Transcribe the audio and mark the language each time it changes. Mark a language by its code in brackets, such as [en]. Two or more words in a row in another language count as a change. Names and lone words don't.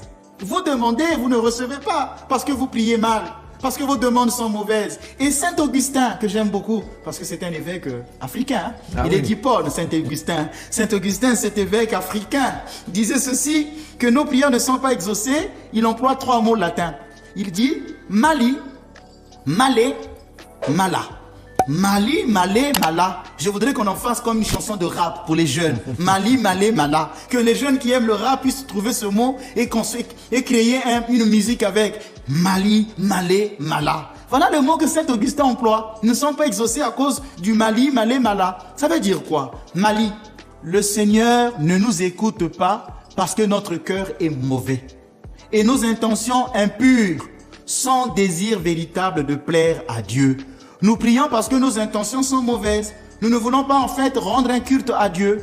[fr] Vous demandez, vous ne recevez pas, parce que vous priez mal. Parce que vos demandes sont mauvaises. Et Saint Augustin, que j'aime beaucoup, parce que c'est un évêque africain, il est d'Hippone, Saint Augustin. Saint Augustin, cet évêque africain, disait ceci, que nos prières ne sont pas exaucées. Il emploie 3 mots latins. Il dit [la] mali, malé, mala. Mali, malé, mala. [fr] Je voudrais qu'on en fasse comme une chanson de rap pour les jeunes. [la] Mali, malé, mala. [fr] Que les jeunes qui aiment le rap puissent trouver ce mot et créer une musique avec [la] Mali, malé, mala. [fr] Voilà le mot que Saint Augustin emploie. Ils ne sont pas exaucés à cause du [la] Mali, malé, mala. [fr] Ça veut dire quoi? Mali, le Seigneur ne nous écoute pas parce que notre cœur est mauvais. Et nos intentions impures, sans désir véritable de plaire à Dieu. Nous prions parce que nos intentions sont mauvaises. Nous ne voulons pas en fait rendre un culte à Dieu.